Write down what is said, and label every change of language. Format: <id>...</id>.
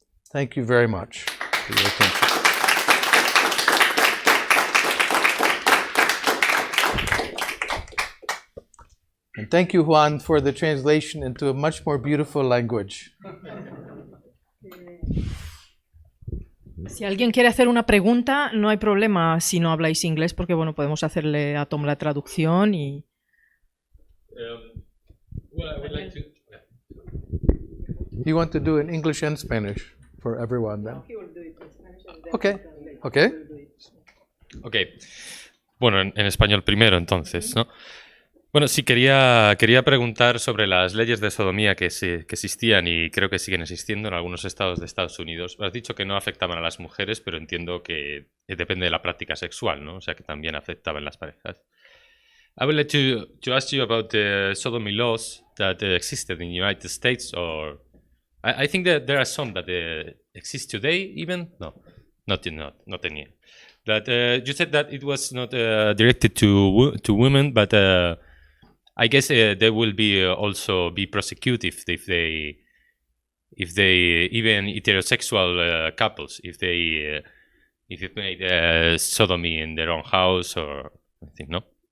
<en>Thank you very much for your attention. And thank you, Juan, for the translation into a much more beautiful language.</en> <es>Si alguien quiere hacer una pregunta, no hay problema si no habláis inglés, porque bueno, podemos hacerle a Tom la traducción y...</es> <en>Well, I would like to... You want to do it in English and Spanish for everyone then? He will do it in Spanish and then Okay. Okay. Okay.</en> <es>Bueno, en español primero, entonces, ¿no? Bueno, sí, quería preguntar sobre las leyes de sodomía que existían y creo que siguen existiendo en algunos estados de Estados Unidos. Has dicho que no afectaban a las mujeres, pero entiendo que depende de la práctica sexual, ¿no? O sea, que también afectaban las parejas.</es> <en>I would like to ask you about the sodomy laws that existed in the United States, or I think that there are some that exist today even? No, not any. That you said that it was not directed to women, but I guess they will be also be prosecuted if they even heterosexual couples if they made sodomy in their own house or I think no.</en>